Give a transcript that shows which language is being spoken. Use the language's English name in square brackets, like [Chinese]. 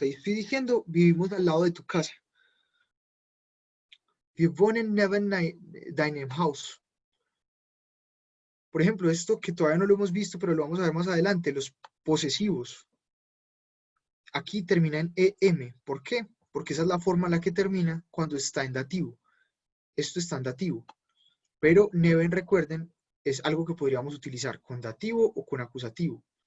[Spanish] Ahí estoy diciendo, vivimos al lado de tu casa. [German] Wir wohnen neben deinem Haus. [Spanish] Por ejemplo, esto que todavía no lo hemos visto, pero lo vamos a ver más adelante, los posesivos. Aquí termina en EM. ¿Por qué? Porque esa es la forma en la que termina cuando está en dativo. Esto está en dativo. Pero neben, recuerden, es algo que podríamos utilizar con dativo o con acusativo.